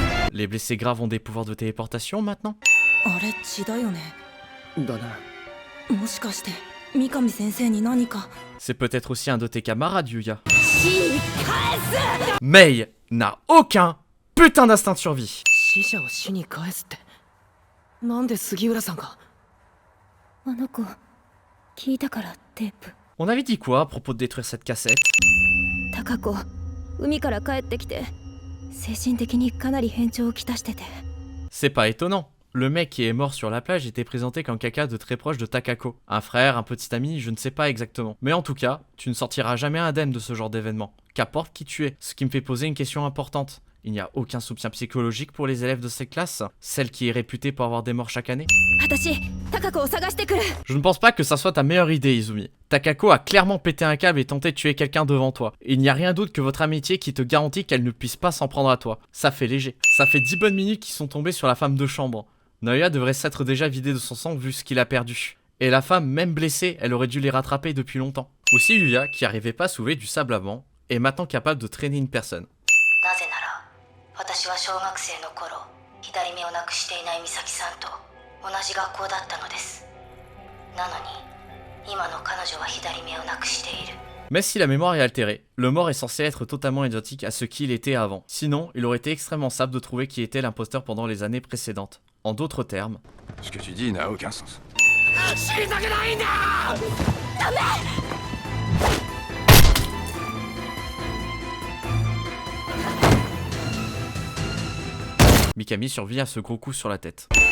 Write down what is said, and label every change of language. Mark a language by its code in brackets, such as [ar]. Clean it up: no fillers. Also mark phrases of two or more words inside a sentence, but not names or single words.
[fr] Les blessés graves ont des pouvoirs de téléportation maintenant? [ja] あれ血だよね。だな。もしかして三上先生に何か。 [fr] C'est peut-être aussi un de tes camarades, Yuya. Mei n'a aucun putain d'instinct de survie. [ja] 死者を死に返すってなんで杉浦さんが。あの子聞いたからテープ。 [fr] On avait dit quoi à propos de détruire cette cassette? [ja] 高子海から帰ってきて精神的にかなり変調をきたしてて。 [fr] C'est pas étonnant. Le mec qui est mort sur la plage était présenté comme quelqu'un de très proche de Takako. Un frère, un petit ami, je ne sais pas exactement. Mais en tout cas, tu ne sortiras jamais indemne de ce genre d'événement. Qu'importe qui tu es. Ce qui me fait poser une question importante. Il n'y a aucun soutien psychologique pour les élèves de cette classe, celle qui est réputée pour avoir des morts chaque année? [ja] 私高子を探してくる。 [fr] Je ne pense pas que ça soit ta meilleure idée, Izumi. Takako a clairement pété un câble et tenté de tuer quelqu'un devant toi. Et il n'y a rien d'autre que votre amitié qui te garantit qu'elle ne puisse pas s'en prendre à toi. Ça fait léger. Ça fait 10 bonnes minutes qu'ils sont tombés sur la femme de chambre. Naoya devrait s'être déjà vidé de son sang vu ce qu'il a perdu. Et la femme, même blessée, elle aurait dû les rattraper depuis longtemps. Aussi Yuya, qui arrivait pas à soulever du sable avant, est maintenant capable de traîner une personne. [ja] 私は小学生の頃左目をなくしていない美咲さんと同じ学校だったのです。なのに今の彼女は左目をなくしている。 [fr] Mais si la mémoire est altérée, le mort est censé être totalement identique à ce qu'il était avant. Sinon, il aurait été extrêmement simple de trouver qui était l'imposteur pendant les années précédentes. En d'autres termes... Ce que tu dis n'a aucun sens. Mikami survit à ce gros coup sur la tête.